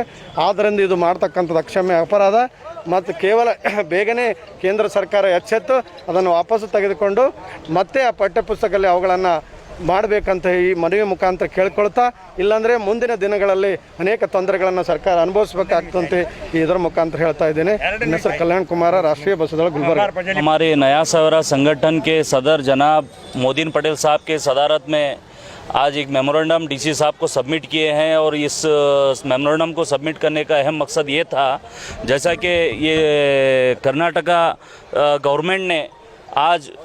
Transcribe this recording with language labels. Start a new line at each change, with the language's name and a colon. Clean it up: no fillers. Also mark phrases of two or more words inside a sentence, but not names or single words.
Kannada: ಆದ್ದರಿಂದ ಇದು ಮಾಡ್ತಕ್ಕಂಥದ್ದು ಅಕ್ಷಮ್ಯ ಅಪರಾಧ ಮತ್ತು ಕೇವಲ ಬೇಗನೆ ಕೇಂದ್ರ ಸರ್ಕಾರ ಎಚ್ಚೆತ್ತು ಅದನ್ನು ವಾಪಸ್ಸು ತೆಗೆದುಕೊಂಡು ಮತ್ತೆ ಆ ಪಠ್ಯಪುಸ್ತಕದಲ್ಲಿ ಅವುಗಳನ್ನು ಮಾಡಬೇಕಂತ ಈ ಮನವಿ ಮುಖಾಂತರ ಕೇಳ್ಕೊಳ್ತಾ, ಇಲ್ಲಾಂದರೆ ಮುಂದಿನ ದಿನಗಳಲ್ಲಿ ಅನೇಕ ತೊಂದರೆಗಳನ್ನು ಸರ್ಕಾರ ಅನುಭವಿಸಬೇಕಾಗ್ತಂತೆ ಇದರ ಮುಖಾಂತರ ಹೇಳ್ತಾ ಇದ್ದೇನೆ. ನನ್ನ ಹೆಸರು ಕಲ್ಯಾಣ್ ಕುಮಾರ, ರಾಷ್ಟ್ರೀಯ ಬಸದಳ ಗುಲ್ಬರ್ಗ.
Hindi: हमारे नया सवेरा संगठन के सदर जनाब मोदीन पटेल साहब के सदारत में आज एक मेमोरेंडम DC साहब को सबमिट किए हैं और इस मेमोरेंडम को सबमिट करने का अहम मकसद ये था, जैसा कि ये कर्नाटका गवर्नमेंट ने आज